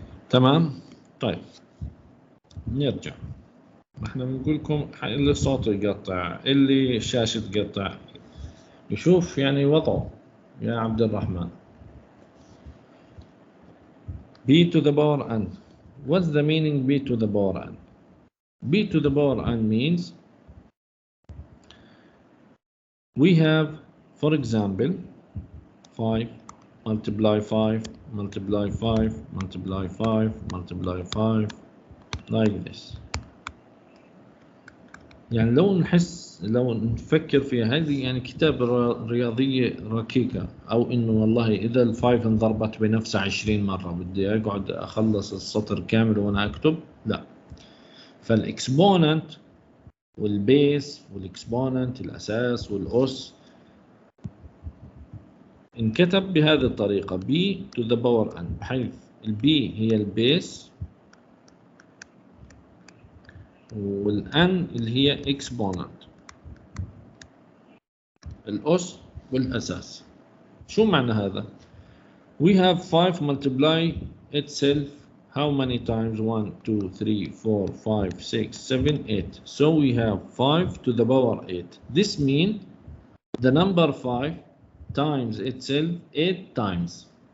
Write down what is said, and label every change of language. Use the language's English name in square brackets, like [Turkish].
[Arabic] تمام. طيب نرجع. احنا بنقول لكم اللي صوته يقطع اللي الشاشة تقطع يشوف يعني وضعه يا عبد الرحمن. [English] b to the power n What's the meaning b to the power n? B to the power n means we have, for example, 5 multiply 5 multiply 5 multiply 5 multiply 5 like this. [Arabic] يعني لو نفكر فيها هذه يعني كتابة رياضية ركيكة، أو إنه والله إذا الفايف انضربت بنفسها 20 مرة بدي أقعد أخلص السطر كامل وأنا أكتب؟ لا. فالإكسبوننت والبيس والإكسبوننت الأساس والأس انكتب بهذه الطريقة [English] b to the power n، [Arabic] بحيث البي هي البيس والان اللي هي exponent الأس والأساس. شو معنى هذا؟ [English] We have 5 multiply itself how many times? 1 2 3 4 5 6 7 8. So we have 5 to the power 8. This means the number 5 times itself 8 times.